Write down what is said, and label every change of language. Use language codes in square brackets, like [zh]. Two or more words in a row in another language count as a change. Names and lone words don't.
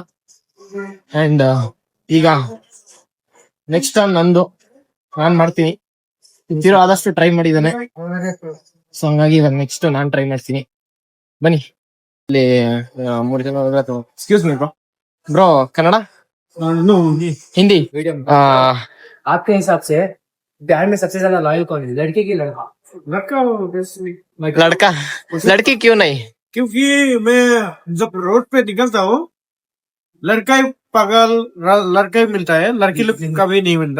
[kn] ಅಂಡ್ ಈಗ [en] next time [kn] ನಂದು ನಾನ್ ಮಾಡ್ತೀನಿ. ತಿರು ಆದಷ್ಟು ಟ್ರೈ ಮಾಡಿದ್ದಾನೆ, ಸೊ ಹಂಗಾಗಿ ಇವಾಗ ನೆಕ್ಸ್ಟ್ ನಾನ್ ಟ್ರೈ ಮಾಡ್ತೀನಿ. ಬನ್ನಿ ಇಲ್ಲಿ 3 ಜನ. [en] excuse me bro, ಕನ್ನಡ हिंदी? [hi] आपके हिसाब से प्यार में सबसे ज्यादा लॉयल कौन है, लड़के की लड़का? लड़का. लड़की क्यों नहीं? क्योंकि मैं जब रोड पे निकलता हूँ, लड़का ही पागल लड़का ही मिलता है, लड़की लोग कभी नहीं मिलता.